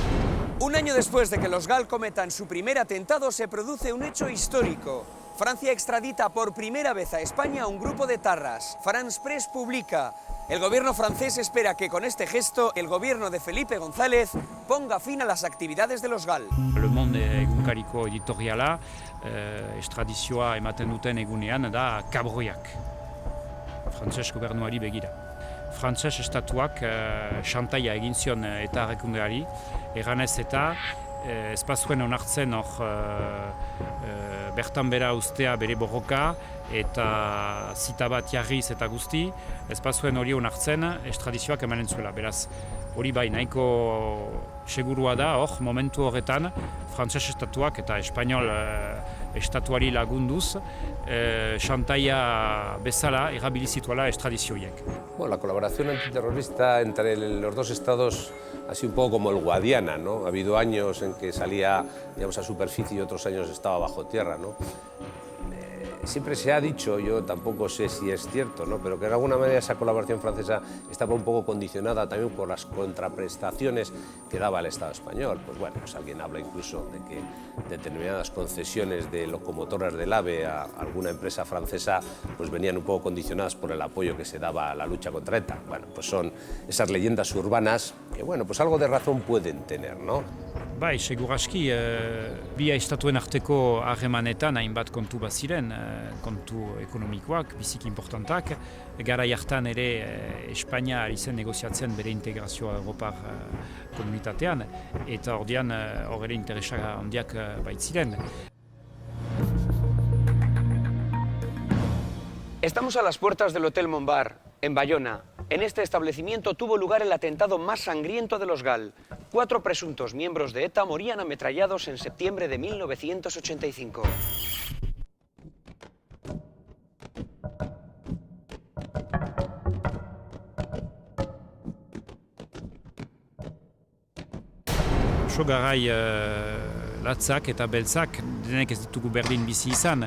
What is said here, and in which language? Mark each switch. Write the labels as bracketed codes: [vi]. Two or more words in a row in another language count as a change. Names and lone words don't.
[es] Un año después de que los GAL cometan su primer atentado, se produce un hecho histórico. Francia extradita por primera vez a España a un grupo de tarras. France Press publica: el gobierno francés espera que con este gesto el gobierno de Felipe González ponga fin a las actividades de los GAL. [eu] Le Monde egunkariko editoriala estradizioa ematen duten egunean da kabroiak. Frantses gobernuari begira. Frantses estatuak xantaia egin zion eta errekundeari, eganez eta ez bazuen onartzen bertan bera ustea bere borroka eta zita bat jarriz eta guzti, ez bazuen hori onartzen estradizioak emanen zuela. Beraz, hori bai nahiko segurua da, momentu horretan, frantses estatuak eta espainol estatuari lagunduz, xantaia bezala erabilizituela estradizioiek. [es] Bueno, la colaboración antiterrorista entre los 2 estados ha sido un poco como el Guadiana, ¿no? Ha habido años en que salía, digamos, a superficie y otros años estaba bajo tierra, ¿no? Siempre se ha dicho, yo tampoco sé si es cierto, ¿no? Pero que de alguna manera esa colaboración francesa estaba un poco condicionada también por las contraprestaciones que daba el Estado español. Pues bueno, pues alguien habla incluso de que determinadas concesiones de locomotoras del AVE a alguna empresa francesa pues venían un poco condicionadas por el apoyo que se daba a la lucha contra ETA. Bueno, pues son esas leyendas urbanas que, bueno, pues algo de razón pueden tener, ¿no? [eu] Bai, seguraski, bi estatuen arteko harremanetan hainbat kontu baziren, kontu ekonomikoak, biziki importantak. Garai hartan ere Espainia ari zen negoziatzen bere integrazioa Europar komunitatean, eta ordian hor ere interesa handiak baitziren. [es] Estamos a las puertas del Hotel Montbar, en Bayona. En este establecimiento tuvo lugar el atentado más sangriento de los GAL. 4 presuntos miembros de ETA morían ametrallados en septiembre de 1985. [eu] Oso garai latzak eta beltzak, denek ez ditugu berdin bizi izan.